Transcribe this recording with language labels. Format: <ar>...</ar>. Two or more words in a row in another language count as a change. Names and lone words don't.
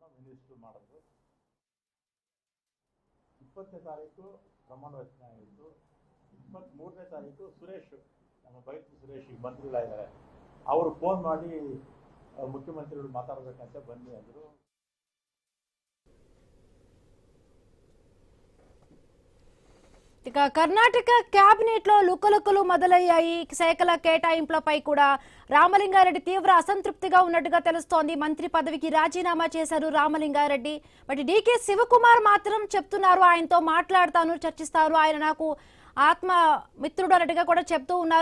<kn>ಮಿನಿಸ್ಟರ್ ಮಾಡಿದ್ರು. 20ನೇ ತಾರೀಕು ಪ್ರಮಾಣ ವಚನ ಆಯಿತು. 23ನೇ ತಾರೀಕು ಸುರೇಶ್, ನಮ್ಮ ಬೈತು ಸುರೇಶ್ ಈಗ ಮಂತ್ರಿಗಳಾಗಿದ್ದಾರೆ, ಅವರು ಫೋನ್ ಮಾಡಿ ಮುಖ್ಯಮಂತ್ರಿಗಳು ಮಾತಾಡಬೇಕಂತ ಬನ್ನಿ ಅಂದರು.</kn> <te>ఇక కర్ణాటక కేబినెట్ లో లుకలుకలు మొదలయ్యాయి. శాఖల కేటాయింపులపై కూడా రామలింగారెడ్డి తీవ్ర అసంతృప్తిగా ఉన్నట్టుగా తెలుస్తోంది. మంత్రి పదవికి రాజీనామా చేశారు రామలింగారెడ్డి. బట్ డీకే శివకుమార్ మాత్రం చెప్తున్నారు ఆయనతో మాట్లాడతాను, చర్చిస్తారు, ఆయన నాకు ఆత్మ మిత్రుడు అన్నట్టుగా కూడా చెప్తూ ఉన్నారు.</te>